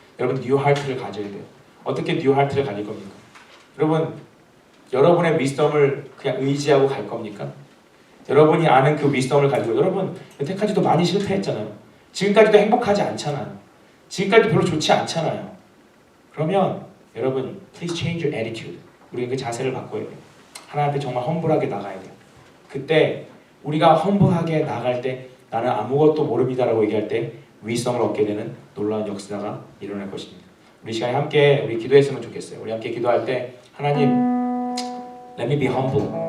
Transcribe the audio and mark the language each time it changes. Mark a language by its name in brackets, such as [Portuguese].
[Korean] 여러분 뉴 하트를 가져야 돼요. 어떻게 뉴 하트를 가질 겁니까? 여러분 여러분의 위스덤을 그냥 의지하고 갈 겁니까? 여러분이 아는 그 위스덤을 가지고 여러분 여태까지도 많이 실패했잖아요. 지금까지도 행복하지 않잖아요. 지금까지도 별로 좋지 않잖아요. 그러면 여러분 [English] please change your attitude. [Korean] 우리가 그 자세를 바꿔야 돼요. 하나님 앞에 정말 험불하게 나가야 돼요. 그때 우리가 험불하게 나갈 때 나는 아무것도 모릅니다라고 얘기할 때 위성을 얻게 되는 놀라운 역사가 일어날 것입니다. 우리 시간에 함께 우리 기도했으면 좋겠어요. 우리 함께 기도할 때 하나님 [English] Let me be humble.